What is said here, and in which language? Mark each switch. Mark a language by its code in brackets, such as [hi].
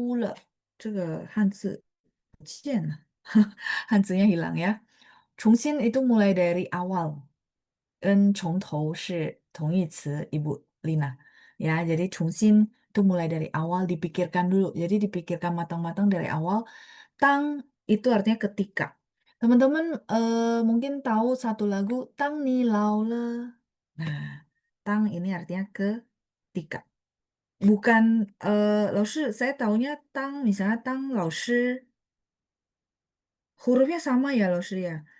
[zh] 重新想一想，当大人出了这个汉字不见了，汉字nya [id] hilang ya. 重新 itu mulai dari awal. [zh] 跟从头是同义词, Ibu Lina. [id] Ya, jadi [zh] 重新 [id] Itu mulai dari awal dipikirkan dulu. Jadi dipikirkan matang-matang dari awal. Tang itu artinya ketika. Teman-teman mungkin tahu satu lagu Tang Ni Lao Le. Nah, tang ini artinya ketika. Bukan老师, saya taunya tang, misalnya tang 老师, hurufnya sama ya 老师 ya?